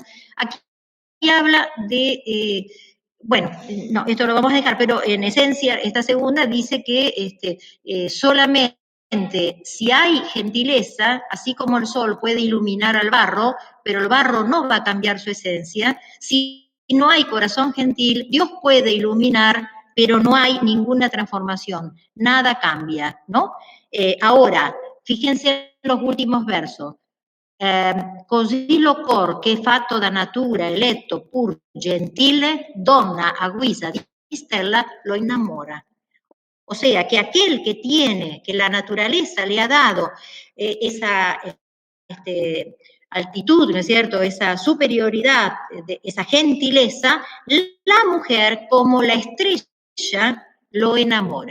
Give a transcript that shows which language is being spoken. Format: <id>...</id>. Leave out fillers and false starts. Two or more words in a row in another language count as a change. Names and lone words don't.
<es>Aquí habla de, bueno, no, esto lo vamos a dejar, pero en esencia, esta segunda dice que solamente si hay gentileza, así como el sol puede iluminar al barro, pero el barro no va a cambiar su esencia, si no hay corazón gentil, Dios puede iluminar, pero no hay ninguna transformación, nada cambia, ¿no? Ahora, fíjense en los últimos versos.</es> <it>Così lo cor che è fatto da natura, eletto, pur gentile, donna a guisa di stella, lo innamora.</it> <es>O sea, que aquel que tiene, que la naturaleza le ha dado esa altitud, ¿no es cierto?, esa superioridad, esa gentileza, la mujer, como la estrella, lo enamora.</es>